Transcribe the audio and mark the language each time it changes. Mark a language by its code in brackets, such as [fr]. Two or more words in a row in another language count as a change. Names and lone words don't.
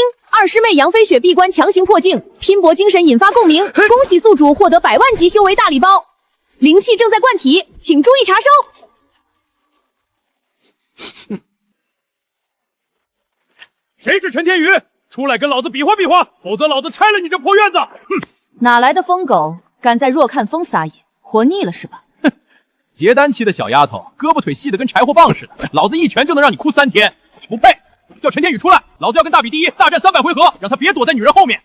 [zh] 二師妹楊飛雪閉關強行破境，拼搏精神引發共鳴，恭喜宿主獲得100萬級修為大禮包，靈氣正在灌體，請注意查收。誰是陳天宇？出來跟老子比劃比劃，否則老子拆了你這破院子！哪來的瘋狗，敢在若看風撒野？活膩了是吧？結丹期的小丫頭，胳膊腿細得跟柴火棒似的，老子一拳就能讓你哭3天，你不配！叫陳天宇出來，老子要跟大比第1大戰300回合，讓他別躲在女人後面。